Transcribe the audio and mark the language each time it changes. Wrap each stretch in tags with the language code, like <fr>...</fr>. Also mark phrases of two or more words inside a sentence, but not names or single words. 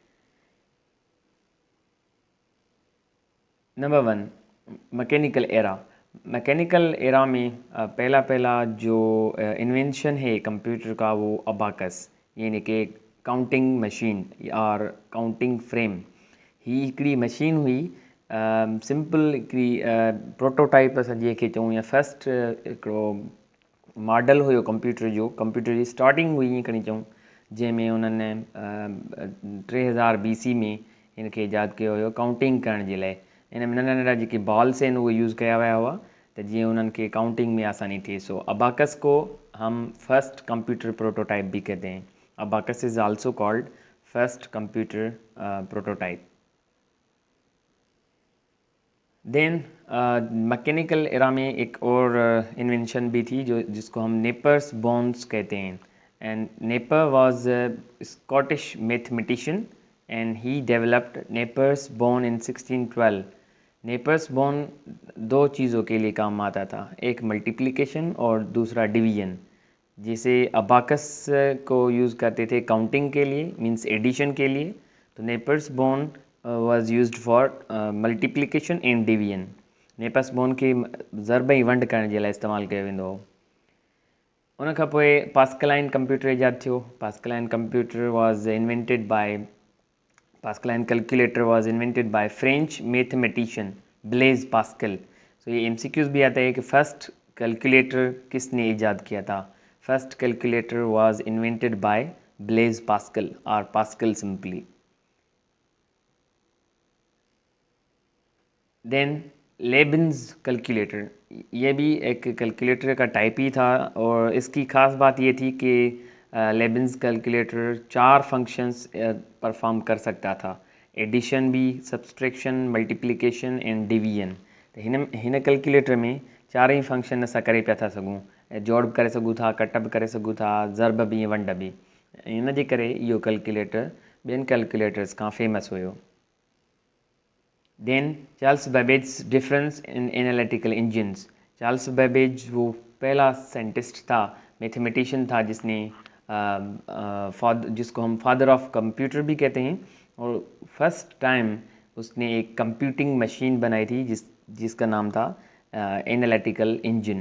<en>number 1, mechanical era. mechanical era</en> <hi>में पहला जो इन्वेंशन है कंप्यूटर का वो अबाकस, यानी कि</hi> <en>counting machine</en> <hi>और</hi> <en>counting frame.</en> <sd>ही हिकिड़ी मशीन हुई, सिंपल हिकिड़ी प्रोटोटाइप असां जंहिंखे चऊं, या फर्स्ट हिकिड़ो मॉडल हुयो कंप्यूटर जो। कंप्यूटर जी स्टार्टिंग हुई ईअं खणी चऊं, जंहिंमें उन्हनि 3000 BC में हिन खे ईजाद कयो हुयो काउंटिंग करण जे लाइ। इन में नंढा नंढा जेके बॉल्स आहिनि उहे यूज़ कया विया हुआ त जीअं उन्हनि खे काउंटिंग में आसानी थिए।</sd> <hi>सो अबाकस को हम</hi> <en>first computer prototype</en> <hi>भी कहते हैं।</hi> <en>abacus is also called first computer prototype.</en> <hi>देन मैकेनिकल एरा में एक और इन्वेंशन भी थी जिसको हम नेपर्स बोन्स कहते हैं।</hi> <en>and Napier was Scottish mathematician and he developed Napier's bone in 1612.</en> <hi>नेपर्स बोन 2 चीज़ों के लिए काम आता था, एक मल्टीप्लिकेशन और दूसरा डिवीजन। जिसे अबाकस को यूज़ करते थे काउंटिंग के लिए, मींस एडिशन के लिए, तो नेपर्स बोन</hi> <en>was used for multiplication and division।</en> <sd>नेपर्स बोन खे ज़रब ऐं वंड करण जे लाइ इस्तेमालु कयो वेंदो हो। उन खां पोइ पास्कलाइन कंप्यूटर ईजाद थियो।</sd> <en>Pascaline computer was invented by Pascaline calculator was invented by French mathematician Blaise Pascal.</en> <hi>सो ये MCQs भी आता है कि</hi> <en>first calculator</en> <hi>किसने ईजाद किया था।</hi> <en>first calculator was invented by Blaise Pascal और Pascal simply.</en> <hi>देन लेबिन्स कैलकुलेटर, ये भी एक कैलकुलेटर का टाइप ही था, और इसकी ख़ास बात ये थी कि लेबिन्स कैलकुलेटर 4</hi> <en>functions perform</en> <hi>कर सकता था, एडिशन भी,</hi> <en>subtraction, multiplication and division.</en> <sd>तो हिन कैलकुलेटर में 4 ही फंक्शन असां करे पिया था सघूं। जोड़ करे सघूं था, कट करे सघूं था, ज़रब भी ऐं वंड भी। इन जे करे इहो कैलकुलेटर ॿियनि कैलकुलेटर्स खां फेमस हुयो।</sd> <en>then Charles Babbage difference in analytical engines.</en> <hi>चार्ल्स बेबेज वो पहला साइंटिस्ट था, मैथमेटिशियन था जिसको हम</hi> <en>father of computer</en> <hi>भी कहते हैं, और</hi> <en>first time</en> <hi>उसने एक</hi> <en>computing machine</en> <hi>बनाई थी जिसका नाम था एनालिटिकल इंजन।</hi>